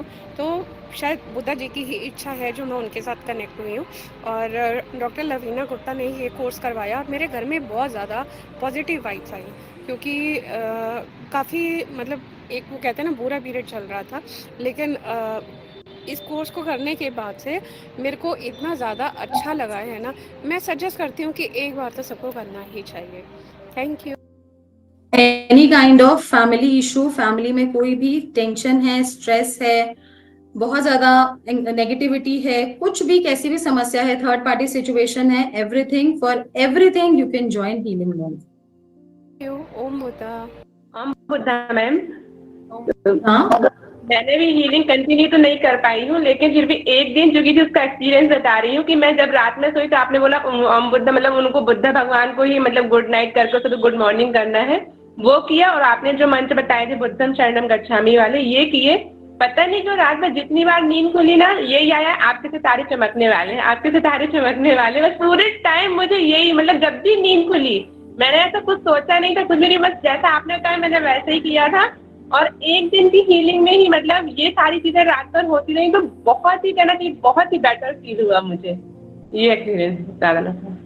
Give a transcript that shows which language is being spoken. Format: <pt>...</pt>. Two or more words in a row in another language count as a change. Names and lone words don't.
<hi>तो शायद बुद्धा जी की ही इच्छा है जो मैं उनके साथ कनेक्ट हुई हूँ, और डॉक्टर लवीना गुप्ता ने ये कोर्स करवाया और मेरे घर में बहुत ज़्यादा</hi> <en>positive vibes</en> <hi>आई, क्योंकि काफ़ी मतलब एक वो कहते हैं ना बुरा पीरियड चल रहा था, लेकिन इस कोर्स को करने के बाद से मेरे को इतना ज़्यादा अच्छा लगा है ना, मैं सजेस्ट करती हूँ कि एक बार तो सबको करना ही चाहिए।</hi> <en>thank you. any kind of family issue,</en> <hi>फैमिली में कोई भी टेंशन है, स्ट्रेस है, बहुत ज्यादा नेगेटिविटी है, कुछ भी कैसी भी समस्या है,</hi> <en>third party situation</en> <hi>है,</hi> <en>everything for everything you can join Healing Monk.</en> <hi>ओम बुद्धा। ओम बुद्धा मैम। हाँ, मैंने भी हीलिंग कंटिन्यू तो नहीं कर पाई हूँ, लेकिन फिर भी एक दिन जो कि उसका एक्सपीरियंस बता रही हूँ कि मैं जब रात में सोई तो आपने बोला ओम बुद्धा, मतलब उनको बुद्धा भगवान को ही मतलब</hi> <en>good night</en> <hi>करके तो</hi> <en>good morning</en> <hi>करना है, वो किया। और आपने जो मंत्र बताए थे</hi> <pi>बुद्धम शरणम गच्छामि</pi> <hi>वाले, ये किए। पता नहीं जो रात में जितनी बार नींद खुली ना, यही आया आपके सितारे चमकने वाले हैं, आपके सितारे चमकने वाले। बस पूरे टाइम मुझे यही, मतलब जब भी नींद खुली मैंने ऐसा कुछ सोचा नहीं था, कुछ भी नहीं, बस जैसा आपने कहा मैंने वैसे ही किया था। और एक दिन की हीलिंग में ही मतलब ये सारी चीजें रात भर होती रही, तो बहुत ही कहना चाहिए बहुत ही</hi> <en>better feel</en> <hi>हुआ मुझे, ये एक्सपीरियंस बता रहा था।</hi>